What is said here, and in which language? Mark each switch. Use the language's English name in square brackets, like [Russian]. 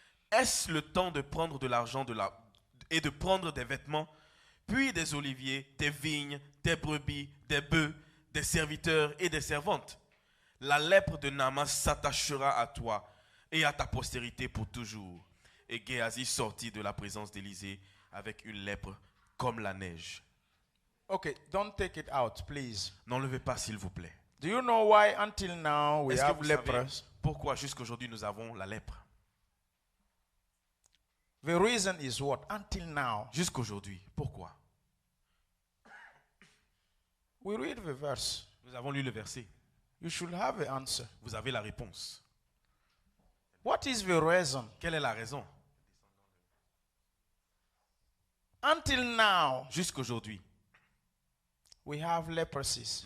[French] Est-ce le temps de prendre de l'argent et de prendre des vêtements, puis des oliviers, des vignes, des brebis, des bœufs, des serviteurs et des servantes? La lèpre de Naaman s'attachera à toi et à ta postérité pour toujours. Et Géasi sortit de la présence d'Élisée avec une lèpre comme la neige. [English] Okay, don't take it out, please. [French] N'enlevez pas, s'il vous plaît. [English] Do you know why until now we [French] Est-ce que [English] have [French] vous savez [English] lepers? [French] pourquoi jusqu'aujourd'hui nous avons la lèpre? [English] The reason is what? Until now. [French] Jusqu'aujourd'hui, pourquoi? [English] We read the verse. [French] Nous avons lu le verset. [English] You should have the answer. [French] Vous avez la réponse. [English] What is the reason? [French] Quelle est la raison? [English] Until now, [French] Jusqu'aujourd'hui, [English] we have leprosies.